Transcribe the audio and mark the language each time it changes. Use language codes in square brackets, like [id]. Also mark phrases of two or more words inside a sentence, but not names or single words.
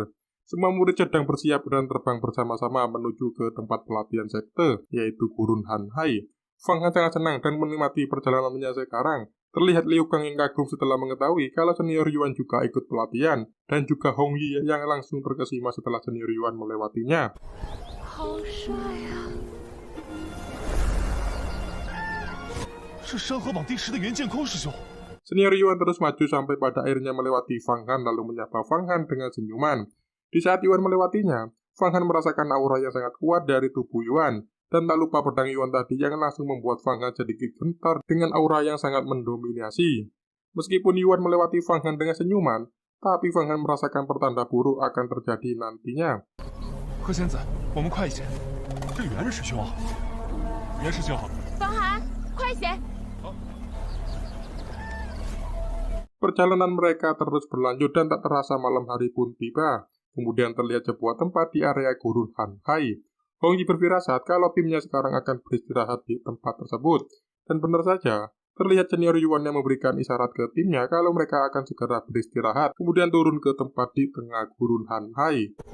[id] Semua murid sedang bersiap dan terbang bersama-sama menuju ke tempat pelatihan sekte, yaitu Gurun Han Hai. Fang Han sangat senang dan menikmati perjalanannya sekarang. Terlihat Liu Kang yang kagum setelah mengetahui kalau senior Yuan juga ikut pelatihan, dan juga Hong Yi yang langsung terkesima setelah senior Yuan melewatinya. [zh] 好帅呀！是山河榜第10的袁剑空师兄。 [id] Senior Yuan terus maju sampai pada akhirnya melewati Fang Han lalu menyapa Fang Han dengan senyuman. Di saat Yuan melewatinya, Fang Han merasakan aura yang sangat kuat dari tubuh Yuan, dan tak lupa pedang Yuan tadi yang langsung membuat Fang Han sedikit gentar dengan aura yang sangat mendominasi. Meskipun Yuan melewati Fang Han dengan senyuman, tapi Fang Han merasakan pertanda buruk akan terjadi nantinya. [zh] 何仙子，我们快一些！这袁师兄啊，袁师兄，方寒，快些！ [id] Perjalanan mereka terus berlanjut dan tak terasa malam hari pun tiba. Kemudian terlihat sebuah tempat di area Gurun Han Hai. Hong Yi berfirasat kalau timnya sekarang akan beristirahat di tempat tersebut. Dan benar saja, terlihat senior Yuan yang memberikan isyarat ke timnya kalau mereka akan segera beristirahat, kemudian turun ke tempat di tengah Gurun Han Hai.